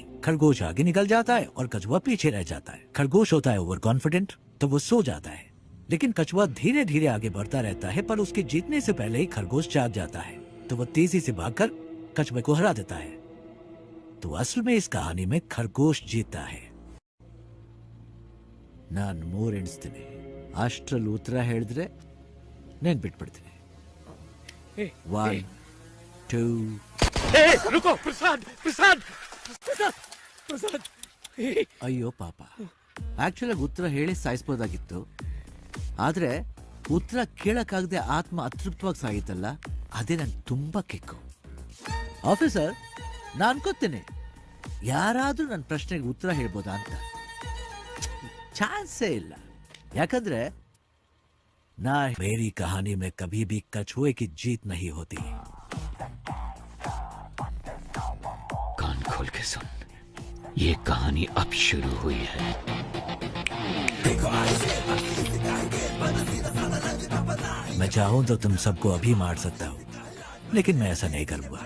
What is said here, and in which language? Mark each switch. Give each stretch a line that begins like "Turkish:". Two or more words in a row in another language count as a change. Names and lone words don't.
Hindi: खरगोश आगे निकल जाता है और कछुआ पीछे रह जाता है। खरगोश होता है
English: over confident,
Hindi: तो वो सो जाता है, लेकिन कछुआ धीरे धीरे आगे बढ़ता रहता है, पर उसके जीतने से पहले ही खरगोश जाग जाता है, तो वो तेजी से भागकर कछुए को हरा देता है। तो असल में इस कहानी में खरगोश जीतता है।
Kannada: नान ಮೂರು ಎಣಿಸ್ತೀನಿ, ಅಷ್ಟರಲ್ಲಿ ಉತ್ತರ ಹೇಳಿದ್ರೆ ನೆನ್ಪಿಟ್ಬಿಡ್ತೀನಿ। 1 2
Hindi: रुको प्रसाद, प्रसाद, प्रसाद, प्रसाद।
Kannada: ಅಯ್ಯೋ ಪಾಪ, ಆಕ್ಚುಲಿ ಉತ್ತರ ಹೇಳಿ ಸಾಯಿಸ್ಬೋದಾಗಿತ್ತು, ಆದ್ರೆ ಉತ್ತರ ಕೇಳಕ್ಕಾಗದೆ ಆತ್ಮ ಅತೃಪ್ತವಾಗಿ ಸಾಗಿತ್ತಲ್ಲ, ಅದೇ ನನ್ಗೆ ತುಂಬಾ ಕಿಕ್ಕು। ಆಫೀಸರ್, ನಾನು ಅನ್ಕೋತೀನಿ ಯಾರಾದ್ರೂ ನನ್ನ ಪ್ರಶ್ನೆಗೆ ಉತ್ತರ ಹೇಳ್ಬೋದಾ ಅಂತ। ಚಾನ್ಸೇ ಇಲ್ಲ।
Hindi: ಯಾಕಂದ್ರೆ ना मेरी कहानी में कभी भी कछुए की जीत नहीं होती। कान खोल के सुन, ये कहानी अब शुरू हुई है। मैं चाहूं तो तुम सबको अभी मार सकता हूं, लेकिन मैं ऐसा नहीं करूंगा।